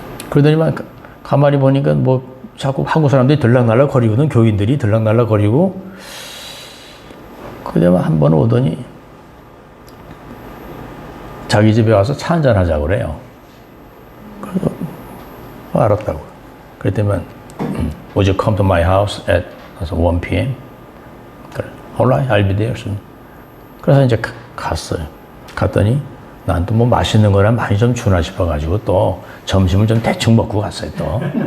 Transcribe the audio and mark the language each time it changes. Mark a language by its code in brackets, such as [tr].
[ko] 그러더니만 가만히 보니까 뭐 자꾸 한국 사람들이 들락날락 거리거든. 교인들이 들락날락 거리고. 그러더니 한 번 오더니 자기 집에 와서 차 한잔 하자고 그래요. 그래서 알았다고. 그랬더니 [en] Would you come to my house at 1 p.m.? [ko] 그래. [en] Alright, I'll be there soon. [ko] 그래서 이제 갔어요. 갔더니 난 또 뭐 맛있는 거나 많이 좀 주나 싶어가지고 또 점심을 좀 대충 먹고 갔어요 또.